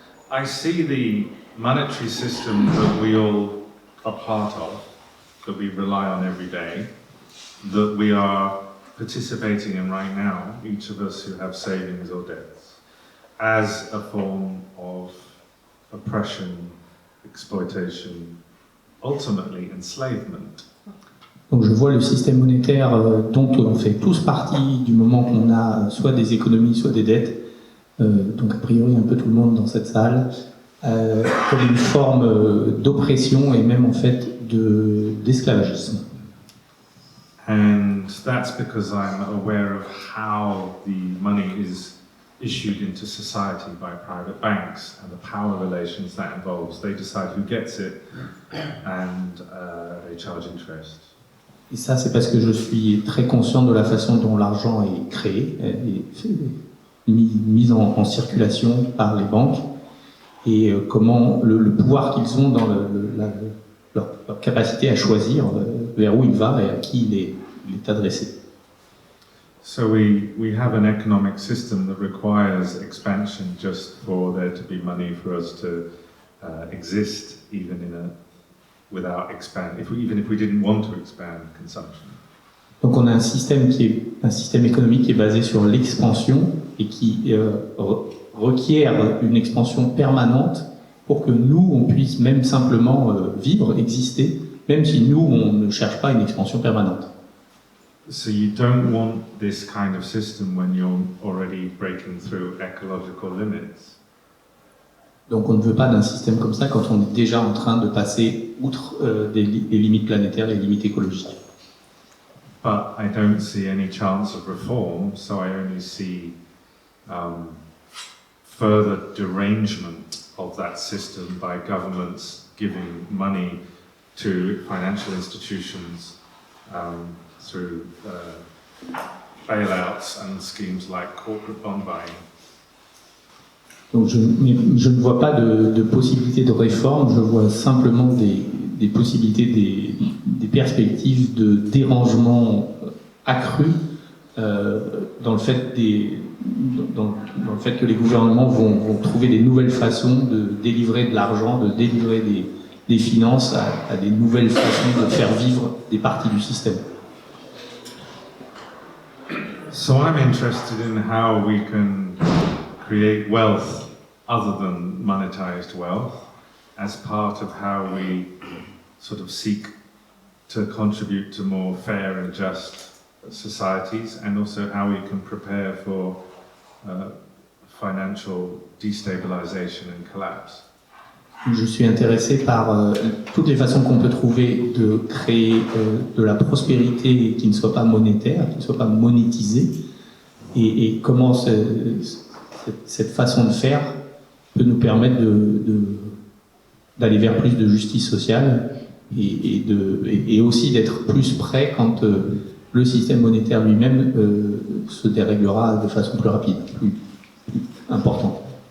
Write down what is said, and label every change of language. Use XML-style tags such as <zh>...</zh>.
<en>I see the monetary system that we all are part of, that we rely on every day, that we are participating in right now, each of us who have savings or debts, as a form of oppression, exploitation, ultimately enslavement.</en> <fr>Donc je vois le système monétaire dont on fait tous partie du moment qu'on a soit des économies, soit des dettes, donc a priori un peu tout le monde dans cette salle, comme une forme d'oppression et même en fait d'esclavagisme.</fr> <en>And that's because I'm aware of how the money is issued into society by private banks and the power relations that involves. They decide who gets it and they charge interest.</en> <fr>Et ça, c'est parce que je suis très conscient de la façon dont l'argent est créé, et mis en circulation par les banques. et comment le pouvoir qu'ils ont dans leur capacité à choisir vers où il va et à qui il est adressé.</fr> <en>So we have an economic system that requires expansion just for there to be money for us to exist, even without even if we didn't want to expand consumption.</en> <fr>Donc on a un système économique qui est basé sur l'expansion et qui requiert une expansion permanente pour que nous, on puisse même simplement vivre, exister, même si nous, on ne cherche pas une expansion permanente.</fr> <en>So you don't want this kind of system when you're already breaking through ecological limits.</en> <fr>Donc on ne veut pas d'un système comme ça quand on est déjà en train de passer outre les limites planétaires, les limites écologiques.</fr> <en>But I don't see any chance of reform, so I only see further derangement of that system by governments giving money to financial institutions through bailouts and schemes like corporate bond buying.</en> <fr>Donc je ne vois pas de possibilité de réforme, je vois simplement des possibilités, des perspectives de dérangement accru dans le fait que les gouvernements vont trouver des nouvelles façons de délivrer de l'argent, de délivrer des finances à des nouvelles façons de faire vivre des parties du système.</fr> <en>So I'm interested in how we can create wealth other than monetized wealth as part of how we sort of seek to contribute to more fair and just societies, and also how we can prepare for financial destabilization and collapse.</en> <fr>Je suis intéressé par toutes les façons qu'on peut trouver de créer de la prospérité qui ne soit pas monétaire, qui ne soit pas monétisée, et comment cette façon de faire peut nous permettre d'aller vers plus de justice sociale et aussi d'être plus prêt quand le système monétaire lui-même se déréglera de façon plus rapide, plus importante.</fr>